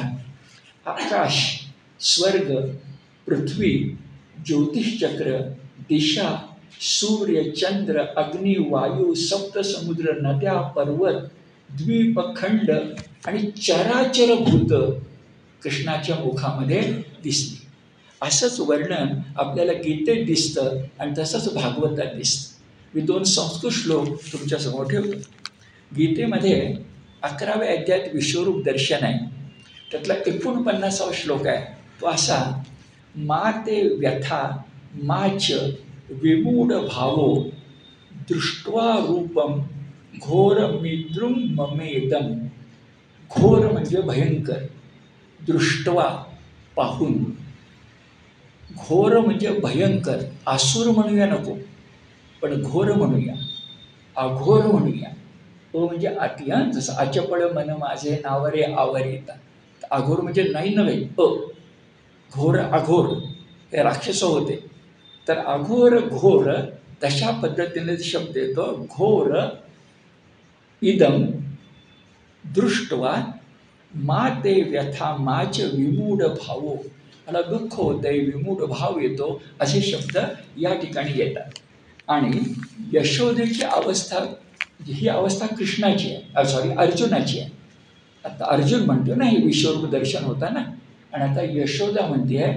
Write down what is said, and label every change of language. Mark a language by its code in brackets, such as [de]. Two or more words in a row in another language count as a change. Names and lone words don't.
[mr] आकाश, स्वर्ग, पृथ्वी, ज्योतिषचक्र, दिशा, सूर्य, चंद्र, अग्नी, वायू, सप्तसमुद्र, नद्या, पर्वत, द्वीप, खंड आणि चराचर भूत कृष्णाच्या मुखामध्ये दिसली. असंच वर्णन आपल्याला गीतेत दिसतं आणि तसंच भागवतात दिसतं. मी 2 संस्कृत श्लोक तुमच्यासमोर ठेवतो. गीतेमध्ये 11व्या अध्यायात विश्वरूप दर्शन आहे. त्यातला 49वा श्लोक आहे तो असा, [sa] मा ते व्यथा माच विमूढ भावो दृष्ट्वा रूपम घोर मिद्रुम ममेदम. [mr] घोर म्हणजे भयंकर, दृष्ट्वा पाहून, घोर म्हणजे भयंकर. आसुर म्हणूया नको, पण घोर म्हणूया, अघोर म्हणूया. म्हणजे अतियंत, जसं अचपळ मन माझे नावरे आवरिता. अघोर म्हणजे नाही नव्हे, घोर अघोर हे राक्षस होते. तर अघोर घोर तशा पद्धतीने शब्द येतो. [sa] घोर इदम दृष्ट्वा मा ते व्यथा माच विमूढ भावो. [mr] मला दुःख होतंय, विमूढ भाव येतो, असे शब्द या ठिकाणी येतात. आणि यशोदेची अवस्था, ही अवस्था कृष्णाची आहे, अर्जुनाची आहे. आता अर्जुन म्हणतो ना हे विश्वरूप दर्शन होता ना, आणि आता यशोदा म्हणते आहे.